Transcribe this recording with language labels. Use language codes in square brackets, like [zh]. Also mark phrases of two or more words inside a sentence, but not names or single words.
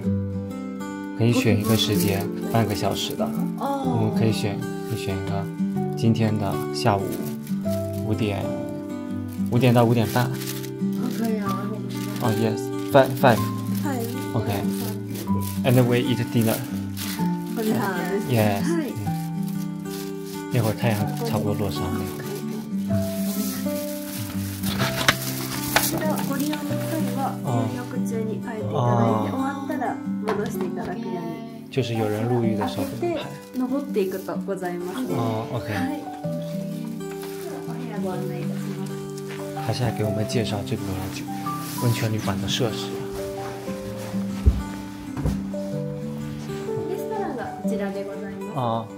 [zh] 可以选一个时间，半个小时的。我们可以选一个今天的下午5点到5点半。可以啊。 [en] 哦 ，yes，5。Okay. And then we eat dinner. Yes. [zh] 那会儿太阳差不多落山了。 [ja] ご利用の際は入浴中に変えていただいて、終わったら戻していただくように。 [zh] 就是有人入浴的时候不能拍。 [ja] 登っていくとございます。 OK。お部屋ご案内いたします。 [zh] 他现在给我们介绍这个温泉旅馆的设施。 [ja] レストランがこちらでございます。